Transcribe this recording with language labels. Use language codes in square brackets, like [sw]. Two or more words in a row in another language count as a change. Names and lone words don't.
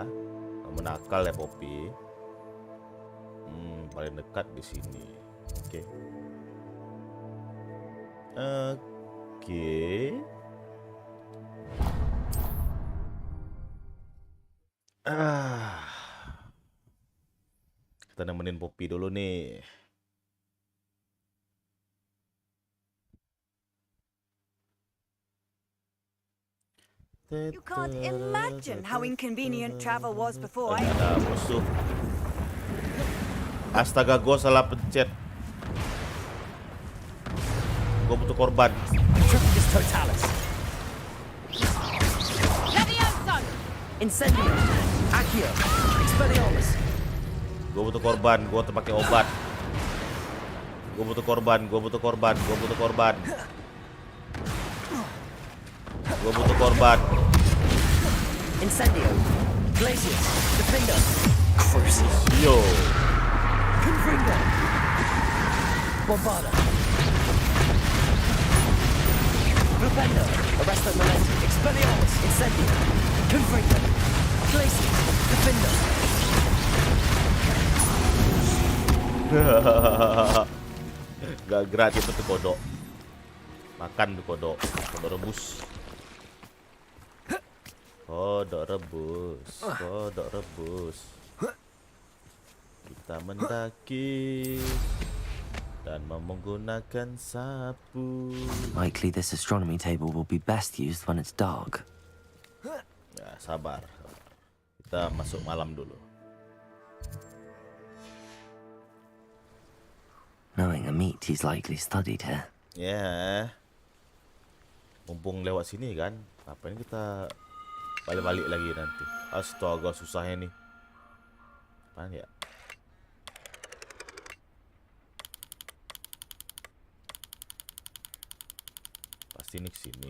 [id] Kamu nakal ya Poppy. Paling dekat di sini. Oke. Oke. Kita nemenin Poppy dulu nih. [en] You can't imagine how inconvenient travel was before I... [id] Ada musuh. Astaga, gue salah pencet. Gue butuh korban. Triple Totalis. Incendio. Accio. Expelliarmus. Gue butuh korban. Gue terpakai obat. Gue butuh korban. Gue butuh korban. Gue butuh korban. Gue butuh korban. Incendio. Glacius. Defender. Yo. Confringo. Bombarda. Defender. Arresto Momentum. Expelliarmus. Incendio. Confringo. Glacius. Defender. Gak gerak itu tuh kodok. Makan tuh kodok. Kodok rebus. Kodok rebus. Kodok rebus. Kita mendaki dan menggunakan sapu. [en] Likely this astronomy table will be best used when it's dark. [id] Ya, sabar. Kita masuk malam dulu. [en] Knowing a meat, he's likely studied here. [id] Ya. Mumpung lewat sini kan. Ngapain kita balik-balik lagi nanti. Astaga, susahnya nih. Apaan ya? Pasti nih kesini.